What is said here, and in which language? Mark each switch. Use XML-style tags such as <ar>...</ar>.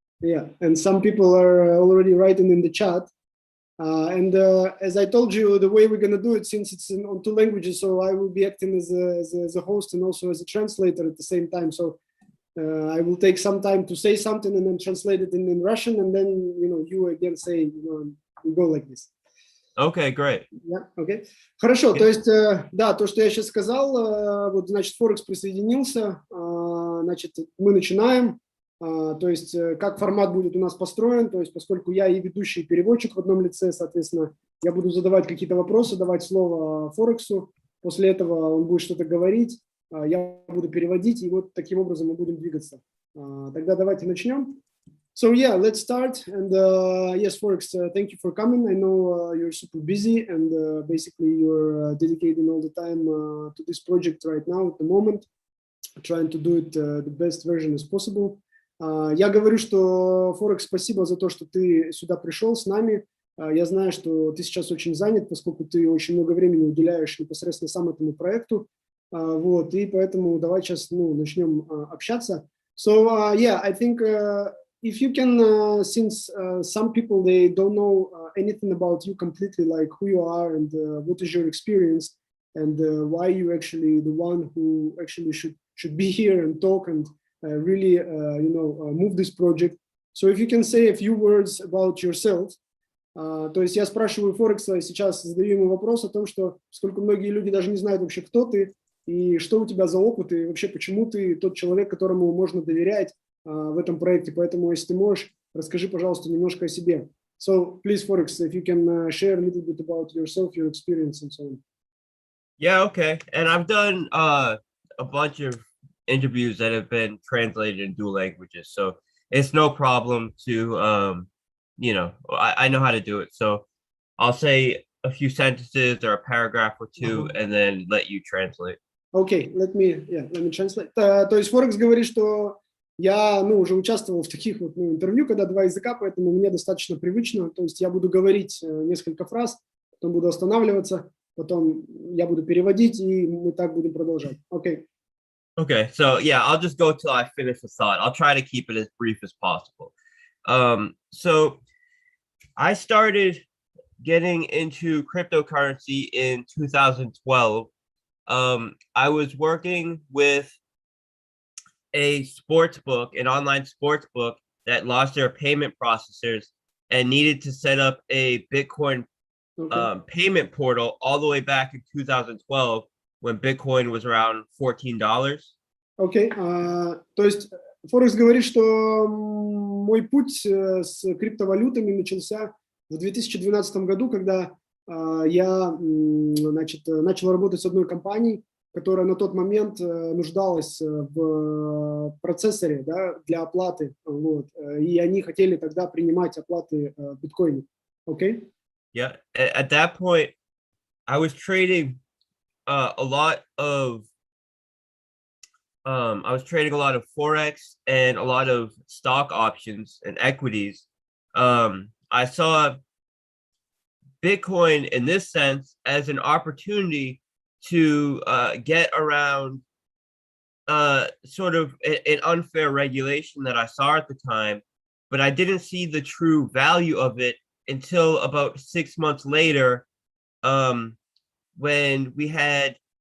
<en>Yeah, and some people are already writing in the chat. As I told you, the way we're going to do it, since it's on two languages, so I will be acting as a host and also as a translator at the same time. So I will take some time to say something and then translate it in Russian, and then you again say, we go like this. Okay, great. Yeah, okay.</en> <ru>Хорошо, то есть, да, то, что я сейчас сказал, вот, значит, Форекс присоединился, значит, мы начинаем. То есть, как формат будет у нас построен, то есть, поскольку я и ведущий, и переводчик в одном лице, соответственно, я буду задавать какие-то вопросы, давать слово Форексу, после этого он будет что-то говорить, я буду переводить, и вот таким образом мы будем двигаться. Тогда давайте начнем.</ru> <en>So yeah, let's start. And yes, Forex, thank you for coming. I know you're super busy and basically you're dedicating all the time to this project right now at the moment, trying to do it the best version as possible.</en> <ru>Я говорю, что Forex, спасибо за то, что ты сюда пришел с нами. Я знаю, что ты сейчас очень занят, поскольку ты очень много времени уделяешь непосредственно сам этому проекту. Вот, и поэтому давай сейчас начнем общаться.</ru> <en>So yeah, I think if you can, since some people, they don't know anything about you completely, like who you are and what is your experience and why you actually the one who actually should be here and talk and really, move this project. So if you can say a few words about yourself.</en> <ru>То есть я спрашиваю Форекса, сейчас задаю ему вопрос о том, что сколько многие люди даже не знают вообще, кто ты и что у тебя за опыт, и вообще почему ты тот человек, которому можно доверять в этом проекте. Поэтому, если ты можешь, расскажи, пожалуйста, немножко о себе.</ru> <en>So, please, Forex, if you can share a little bit about yourself, your experience, and so on. Yeah, okay. And I've done a bunch of interviews that have been translated in dual languages, so it's no problem to I know how to do it. So I'll say a few sentences or a paragraph or two and then let you translate. Okay, let me translate.</en> <ru>То есть Форекс говорит, что я уже участвовал в таких вот интервью, когда два языка, поэтому мне достаточно привычно. То есть я буду говорить несколько фраз, потом буду останавливаться, потом я буду переводить, и мы так будем продолжать.</ru> <en>Okay. Okay, so yeah, I'll just go till I finish the thought. I'll try to keep it as brief as possible. So I started getting into cryptocurrency in 2012. I was working with a sports book, an online sports book that lost their payment processors and needed to set up a Bitcoin payment portal all the way back in 2012 when Bitcoin was around $14.</en> <ru>Окей, то есть Форекс говорит, что мой путь с криптовалютами начался в 2012 году, когда я начал работать с одной компанией, которая на тот момент нуждалась в процессоре, да, для оплаты, вот, и они хотели тогда принимать оплаты биткоина.</ru> <en>Okay? Yeah, at that point, I was trading a lot of Forex and a lot of stock options and equities. I saw Bitcoin in this sense as an opportunity to get around sort of an unfair regulation that I saw at the time, but I didn't see the true value of it until about 6 months later, when we had</en>